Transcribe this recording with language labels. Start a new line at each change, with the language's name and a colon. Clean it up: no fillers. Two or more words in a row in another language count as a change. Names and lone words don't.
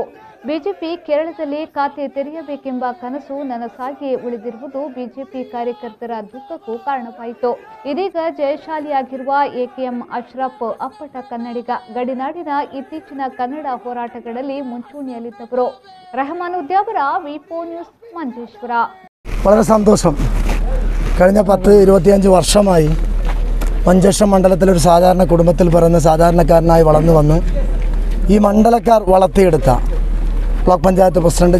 Kannada: ಬಿಜೆಪಿ ಕೇರಳದಲ್ಲಿ ಖಾತೆ ತೆರೆಯಬೇಕೆಂಬ ಕನಸು ನನಸಾಗಿ ಉಳಿದಿರುವುದು ಬಿಜೆಪಿ ಕಾರ್ಯಕರ್ತರ ದುಃಖಕ್ಕೂ ಕಾರಣವಾಯಿತು. ಇದೀಗ ಜಯಶಾಲಿಯಾಗಿರುವ ಎಕೆಎಂ ಅಶ್ರಫ್ ಅಪ್ಪಟ ಕನ್ನಡಿಗ. ಗಡಿನಾಡಿನ ಇತ್ತೀಚಿನ ಕನ್ನಡ ಹೋರಾಟಗಳಲ್ಲಿ ಮುಂಚೂಣಿಯಲ್ಲಿದ್ದವರು.
Malayalam: റഹ്മാൻ ഉദ്യാപുര വിപോ ന്യൂസ് മഞ്ചേശ്വര. വളരെ സന്തോഷം. കഴിഞ്ഞ 10-25 വർഷമായി മഞ്ചേശ്വര മണ്ഡലത്തിലെ ഒരു സാധാരണ കുടുംബത്തിൽ പിറന്ന് സാധാരണക്കാരനായി വളർന്നു വന്ന് ഈ മണ്ഡലക്കാർ വളർത്തിയെടുത്ത ബ്ലോക്ക് പഞ്ചായത്ത് പ്രസിഡന്റ്,